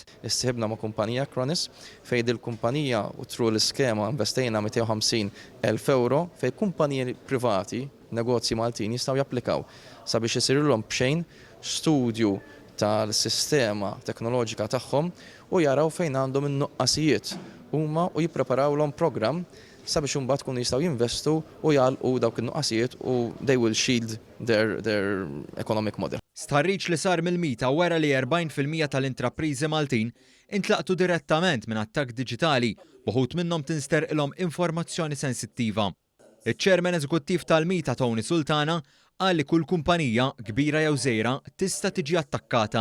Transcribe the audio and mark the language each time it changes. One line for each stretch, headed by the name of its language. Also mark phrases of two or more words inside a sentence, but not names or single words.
Maltese: Issieħbna ma' kumpanija Kronis fejn il-kumpanija u tru l-iskema investejna €250,000 fejn kumpaniji privati, negozji Maltin jistgħu japplikaw sabiex isirilhom b'xejn studju tal-sistema teknoloġika tagħhom u jaraw fejn għandhom in-nuqqasijiet huma u jippreparawlhom programm sabiex imbagħad kunu jistgħu jinvestu u jgħalqu dawk in-nuqqasijiet u
English: they will shield their economic model.
Maltese: Stħarriġ li sar mill-MITA wara li 40% tal-intrapriżi Maltin intlaqtu direttament minn attakk diġitali uħud minnhom tinsterqilhom informazzjoni sensittiva. Iċ-Chairman Eżekuttiv tal-MITA Tony Sultana qal li kull kumpanija kbira jew żgħira tista' tiġi attakkata.